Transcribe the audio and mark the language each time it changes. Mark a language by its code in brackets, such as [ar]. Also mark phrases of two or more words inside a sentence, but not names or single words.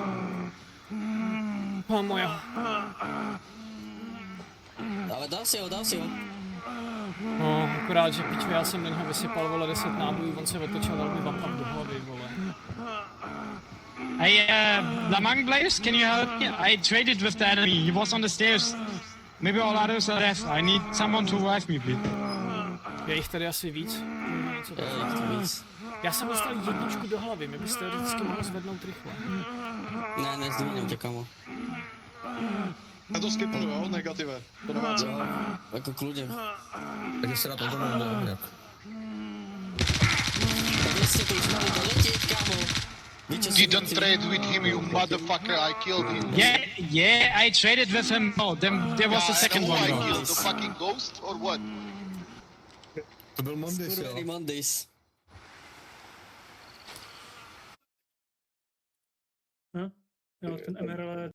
[cs] Pámo jo. Ale dal si ho. No, akorát, že piču, já jsem do něho vysypal, vole, 10 nábojů, on se otočil, dal mi vampam do hlavy, vole. [en] Hey, Lamang Blaze, can you help me? I traded with the enemy. He was on the stairs. Maybe all others are dead. I need someone to revive me, please. [cs] Je jich tady asi víc. Víc. Já jsem dostal jedničku do hlavy, mě byste vždycky mohl zvednout rychle. Ne, zdvíním tě, kamo. Já to skipnu, jo, negative. To nemá co. Jako kludně. Takže se na to domluvil, jak? Tak jste to už mohli doletět, kamo. [en] You don't trade with him, you motherfucker, I killed him. Yeah, I traded with him. Oh, then there was the second who I one. killed, the fucking ghost or what? [cs] To byl Mondis, jo. Skurvený Mondays. Jo, ten MRL